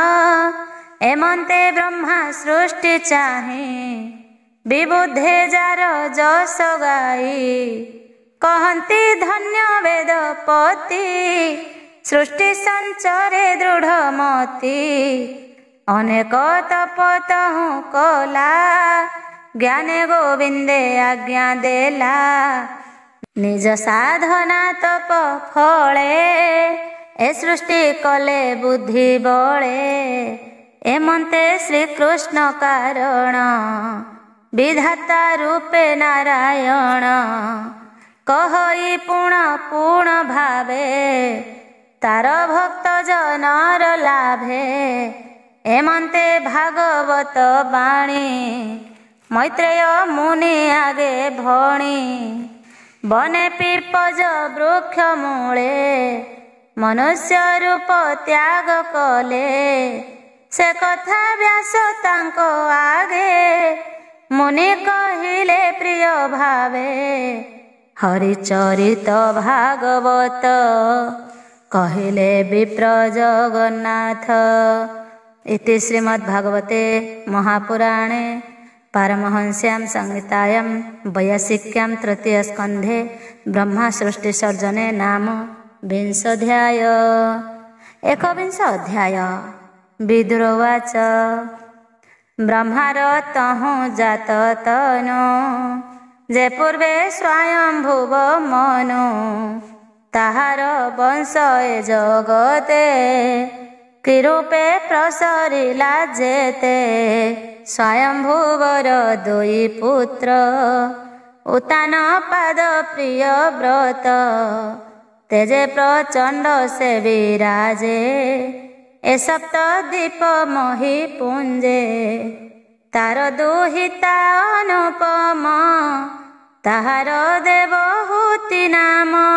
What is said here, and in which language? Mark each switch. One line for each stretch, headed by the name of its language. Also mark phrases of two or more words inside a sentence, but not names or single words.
Odia: ଏମନ୍ତେ ବ୍ରହ୍ମା ସୃଷ୍ଟି ଚାହିଁ ବିବୁଦ୍ଧେ ଯାର ଯଶ ଗାଇ କହନ୍ତି ଧନ୍ୟ ବେଦପତି ସୃଷ୍ଟି ସଞ୍ଚରେ ଦୃଢ଼ ମତି ଅନେକ ତପ ତହୁଁ କଲା ଜ୍ଞାନେ ଗୋବିନ୍ଦେ ଆଜ୍ଞା ଦେଲା ନିଜ ସାଧନା ତପ ଫଳେ ଏ ସୃଷ୍ଟି କଲେ ବୁଦ୍ଧି ବଳେ ଏମନ୍ତେ ଶ୍ରୀକୃଷ୍ଣ କାରଣ ବିଧାତା ରୂପେ ନାରାୟଣ କହଇ ପୁଣ ପୂର୍ଣ୍ଣ ଭାବେ ତାର ଭକ୍ତ ଜନର ଲାଭେ ଏମନ୍ତେ ଭାଗବତ ବାଣୀ ମୈତ୍ରେୟ ମୁନି ଆଗେ ଭଣୀ ବନେ ପୀପଜ ବୃକ୍ଷ ମୂଳେ ମନୁଷ୍ୟ ରୂପ ତ୍ୟାଗ କଲେ ସେ କଥା ବ୍ୟାସ ତାଙ୍କୋ ଆଗେ ମୁନି କହିଲେ ପ୍ରିୟ ଭାବେ ହରିଚରିତ ଭାଗବତ କହିଲେ ବିପ୍ର ଜଗନ୍ନାଥ।
Sanskrit: इति श्रीमद्भागवते महापुराणे पारमहंस्यां संहितायां वैयासिक्यां तृतीयस्कन्धे ब्रह्मा सृष्टिसर्जने नाम 20 अध्याय।
Odia: 21 अध्याय। ବିଦୁରୋବାଚ ବ୍ରହ୍ମାର ତହୁ ଜାତ ତନୁ ଯେ ପୂର୍ବେ ସ୍ୱୟମ୍ଭୁବ ମନୁ ତାହାର ବଂଶ ଏ ଜଗତେ କି ରୂପେ ପ୍ରସରିଲା ଯେତେ ସ୍ୱୟମ୍ଭୁବର ଦୁଇ ପୁତ୍ର ଉତାନ ପାଦ ପ୍ରିୟ ବ୍ରତ ତେଜେ ପ୍ରଚଣ୍ଡ ସେ ବିରାଜେ ଏ ସପ୍ତ ଦୀପ ମୋହି ପୁଞ୍ଜେ ତାର ଦୁହିତା ଅନୁପମ ତାହାର ଦେବହୂତି ନାମ